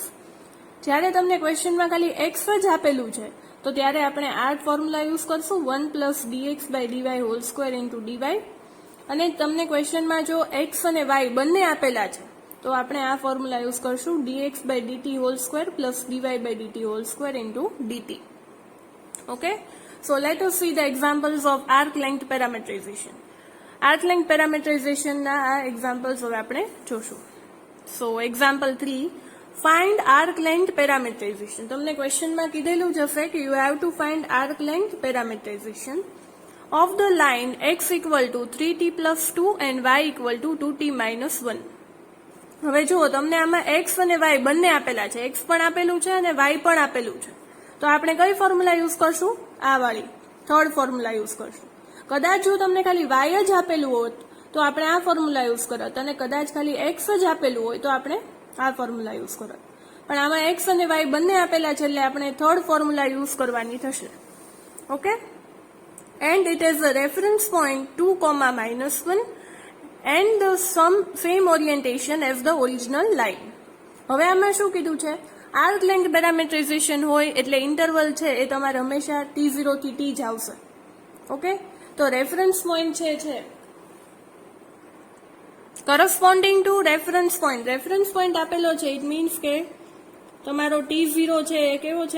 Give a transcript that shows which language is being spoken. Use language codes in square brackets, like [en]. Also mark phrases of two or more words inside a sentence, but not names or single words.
[gu] જ્યારે તમને ક્વેશ્ચનમાં ખાલી x જ આપેલું છે તો ત્યારે આપણે આ ફોર્મ્યુલા યુઝ કરશું, 1 + dx/dy [en] whole square into [gu] dy. અને તમને ક્વેશ્ચનમાં જો x અને y બંને આપેલા છે તો આપણે આ ફોર્મ્યુલા યુઝ કરશું, dx/dt [en] whole square [gu] + dy/dt [en] whole square into [gu] dt. ઓકે, [en] so let us see the examples of arc length parameterization. Arc length parameterization [gu] ના આ examples હવે આપણે જોશું. [en] So example 3, find arc length parameterization. [gu] તમને ક્વેશ્ચનમાં કીધેલું જ હશે કે [en] you have to find arc length parameterization of the line x = 3t + 2 and y = 2t - 1. [gu] હવે જુઓ, તમને આમાં x અને y બંને આપેલા છે, x પણ આપેલું છે અને y પણ આપેલું છે. તો આપણે કઈ ફોર્મ્યુલા યુઝ કરશું? આ વાળી થર્ડ ફોર્મ્યુલા યુઝ કરશું. કદાચ જો તમને ખાલી y જ આપેલું હોત તો આપણે આ ફોર્મ્યુલા યુઝ કરત, અને કદાચ ખાલી x જ આપેલું હોય તો આપણે આ ફોર્મ્યુલા યુઝ કરત. પણ આમાં x અને y બંને આપેલા છે એટલે આપણે થર્ડ ફોર્મ્યુલા યુઝ કરવાની થશે. ઓકે, [en] and it has a reference point 2, -1 and the same orientation as the original line. [gu] હવે આમાં શું કીધું છે? [en] arc length parameterization [gu] હોય એટલે ઇન્ટરવલ છે એ તમારે હંમેશા t0 થી t જ આવશે. ઓકે, તો [en] reference point [gu] છે [en] corresponding to reference point. reference point [gu] આપેલો છે, [en] it means [gu] કે તમારો t0 છે એ કેવો છે?